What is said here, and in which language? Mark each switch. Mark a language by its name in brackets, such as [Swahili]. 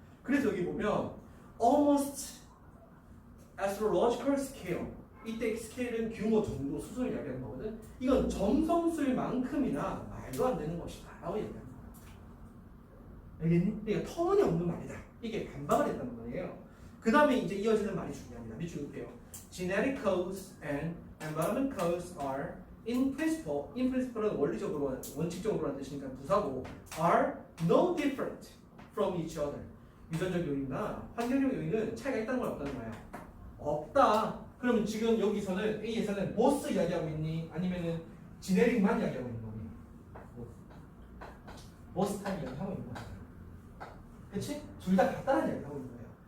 [Korean] 그래서 여기 보면 [English] almost astrological scale, [Korean] 이때 스케일은 규모, 정도, 수준을 이야기하는 거거든. 이건 점성술만큼이나 말도 안 되는 것이다 라고 얘기합니다. 알겠니? 그러니까 터무니없는 말이다. 이게 반박을 했다는 거예요. 그 다음에 이제 이어지는 말이 중요합니다. 밑줄 볼게요. [English] Genetic codes and environment codes are in principle은 [Korean] 원리적으로, 원칙적으로 하는 뜻이니까 부사고 [English] are no different from each other. [Korean] 유전적 요인이나 환경적 요인은 차이가 있다는 건 없다는 거야. 없다. 그러면 지금 여기서는 A에서는 보스 이야기하고 있니? 아니면은 지네릭만 이야기하고 있는 거니? 보스 타입 이야기하고 있는 거야. 그치? 둘 다 같다는 이야기를 하고 있는 거예요.